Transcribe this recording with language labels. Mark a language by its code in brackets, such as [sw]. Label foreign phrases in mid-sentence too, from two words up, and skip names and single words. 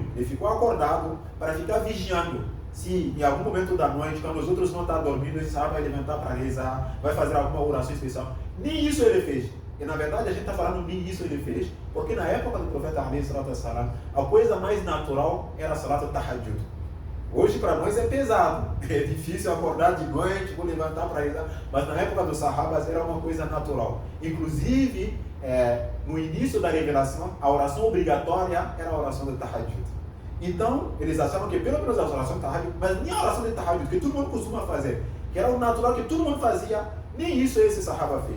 [pt] Ele ficou acordado para ficar vigiando. Se em algum momento da noite, quando os outros não estão dormindo, esse sahaba vai levantar para rezar, vai fazer alguma oração especial. Nem isso ele fez. E na verdade a gente está falando nem isso ele fez, porque na época do profeta ﷺ, a coisa mais natural era a [ar] صلاة التهجد. [pt] Hoje para nós é pesado, é difícil acordar de noite, vou levantar para rezar, mas na época dos sahabas era uma coisa natural. Inclusive, no início da revelação, a oração obrigatória era a oração do tahajjud. Então, eles achavam que pelo menos a oração do tahajjud, mas nem a oração do tahajjud, que todo mundo costuma fazer, que era o natural que todo mundo fazia, nem isso esse sahaba fez.